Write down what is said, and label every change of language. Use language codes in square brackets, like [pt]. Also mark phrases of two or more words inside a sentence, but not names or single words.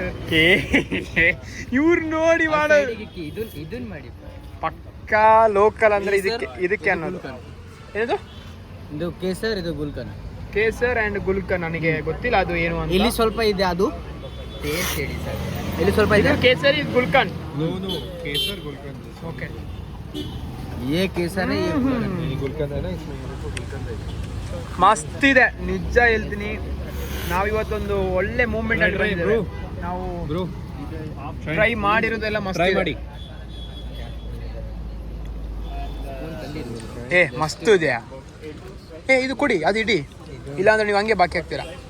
[kn] ಇವ್ರು ನೋಡಿ ಮಾಡೋದು ಇದನ್ನ ಮಾಡಿ. ಪಕ್ಕಾ ಲೋಕಲ್ ಅಂದರೆ ಇದಕ್ಕೆ ಅನ್ನೋದು ಏನದು, ಇದು ಕೇಸರ್, ಇದು ಗುಲ್ಕನ್. ಕೇಸರ್ ಆ್ಯಂಡ್ ಗುಲ್ಕನ್. ನನಗೆ ಗೊತ್ತಿಲ್ಲ ಅದು ಏನು ಅಂತ. ಇಲ್ಲಿ ಸ್ವಲ್ಪ ಇದೆ, ಅದು ಟೇಸ್ಟ್ ಹೇಳಿ ಸರ್. ಇಲ್ಲಿ ಸ್ವಲ್ಪ ಇದೆ ಕೇಸರ್, ಇದು ಗುಲ್ಕನ್. केसर गुलकंद. ಓಕೆ, ಏ ಕೇಸರ್ [hi] गुलकंद है ना, इसमें गुलकंद है. [kn] ಮಸ್ತ್ ಇದೆ, ನಿಜ ಹೇಳ್ತೀನಿ. ನಾವಿವತ್ತೊಂದು ಒಳ್ಳೆ ಮೂವ್ಮೆಂಟ್ ಅಲ್ಲಿ ಬಂದಿದ್ದೇವೆ. ನಾವು ब्रो ಟ್ರೈ ಮಾಡಿರೋದೆಲ್ಲ ಮಸ್ತ್ ट्राई ಇದೆ. ಮಾಡಿ. ಮಸ್ತ್ ಇದೆಯಾ? ಇದು ಕೊಡಿ, ಅದು ಇಡಿ, ಇಲ್ಲಾಂದ್ರೆ ನೀವು ಹಂಗೆ ಬಾಕಿ ಹಾಕ್ತೀರಾ.